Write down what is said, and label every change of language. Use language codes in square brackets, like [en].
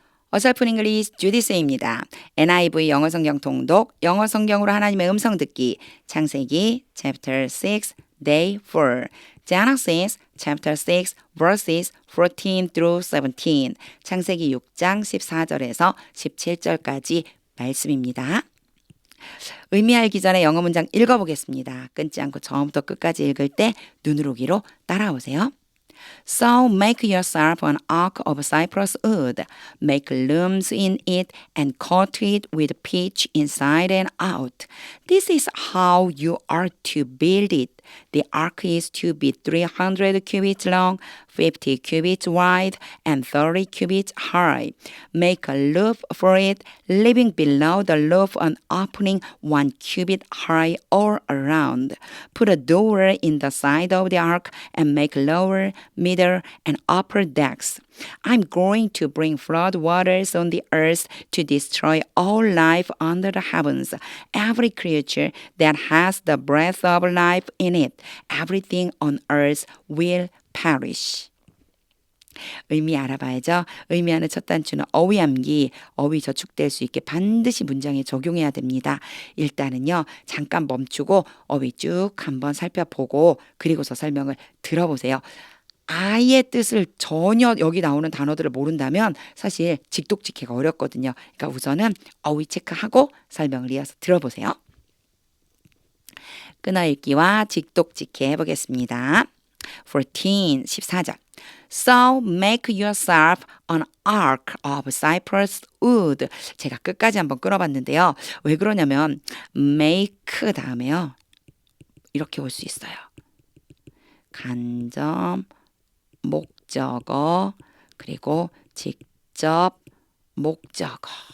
[ko] 어설픈 잉글리시 주디스입니다. NIV 영어 성경 통독, 영어 성경으로 하나님의 음성 듣기, 창세기 [en] chapter 6, day 4, Genesis chapter 6, verses 14 through 17, [ko] 창세기 6장 14절에서 17절까지 말씀입니다. 의미 알기 전에 영어 문장 읽어보겠습니다. 끊지 않고 처음부터 끝까지 읽을 때 눈으로 귀로 따라오세요. [en] So make yourself an ark of cypress wood. Make looms in it and coat it with pitch inside and out. This is how you are to build it. The ark is to be 300 cubits long, 50 cubits wide, and 30 cubits high. Make a loop for it, leaving below the loop an opening 1 cubit high all around. Put a door in the side of the ark and make lower, middle, and upper decks. I'm going to bring flood waters on the earth to destroy all life under the heavens, every creature that has the breath of life in it. Everything on earth will perish. [ko] 의미 알아봐야죠. 의미하는 첫 단추는 어휘암기, 어휘 저축될 수 있게 반드시 문장에 적용해야 됩니다. 일단은요, 잠깐 멈추고 어휘 쭉 한번 살펴보고 그리고서 설명을 들어보세요. 아예 뜻을 전혀 여기 나오는 단어들을 모른다면 사실 직독직해가 어렵거든요. 그러니까 우선은 어휘 체크하고 설명을 이어서 들어보세요. 끊어읽기와 직독직해 해보겠습니다. 14절. [en] So make yourself an ark of cypress wood. [ko] 제가 끝까지 한번 끊어봤는데요. 왜 그러냐면 make 다음에요. 이렇게 올 수 있어요. 간접 목적어 그리고 직접 목적어.